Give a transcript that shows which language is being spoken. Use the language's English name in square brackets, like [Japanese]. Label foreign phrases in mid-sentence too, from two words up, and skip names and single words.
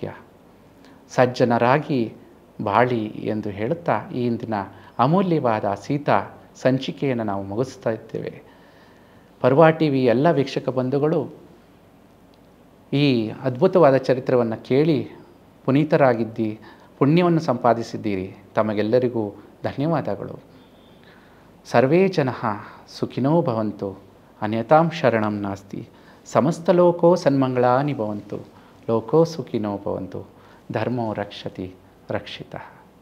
[Kannada] ಸಜ್ಜನರಾಗಿ ಬಾಳಿ ಎಂದು ಹೇಳುತ್ತಾ ಈ ಇಂದಿನ ಅಮೂಲ್ಯವಾದ ಸೀತಾ ಸಂಚಿಕೆಯನ್ನು ನಾವು ಮುಗಿಸ್ತಾ ಇದ್ದೇವೆ. ಪರ್ವ ಟಿವಿ ಎಲ್ಲ ವೀಕ್ಷಕ ಬಂಧುಗಳು ಈ ಅದ್ಭುತವಾದ ಚರಿತ್ರೆಯನ್ನು ಕೇಳಿ ಪುನೀತರಾಗಿದ್ದಿ, ಪುಣ್ಯವನ್ನು ಸಂಪಾದಿಸಿದ್ದೀರಿ. ತಮಗೆಲ್ಲರಿಗೂ ಧನ್ಯವಾದಗಳು. [Sanskrit] ಸರ್ವೇ ಜನಃ ಸುಖಿನೋ ಭವಂತು, ಅನ್ಯತಾಂ ಶರಣಂ ನಾಸ್ತಿ. ಸಮಸ್ತಲೋಕೋ ಸನ್ಮಂಗಳಾನಿ ಭವಂತು, ಲೋಕೋ ಸುಖಿನೋ ಭವಂತು. ಧರ್ಮೋ ರಕ್ಷತಿ ರಕ್ಷಿತಃ.